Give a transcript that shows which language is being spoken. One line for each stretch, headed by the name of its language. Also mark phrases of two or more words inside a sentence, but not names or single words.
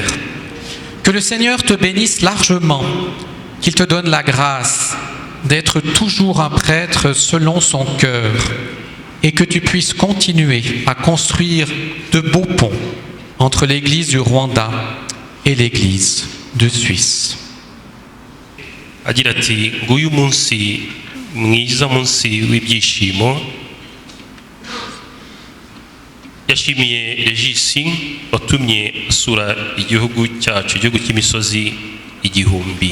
French: Que le Seigneur te bénisse largement, qu'il te donne la grâce d'être toujours un prêtre selon son cœur et que tu puisses continuer à construire de beaux ponts entre l'Église du Rwanda et l'Église de Suisse.
Kinyarwanda: Agira ati nguyu munsi mwiza munsi w'ibyishimo yashimiye Regisi watumye asura igihugu cyacu, igihugu cy'imisozi igihumbi.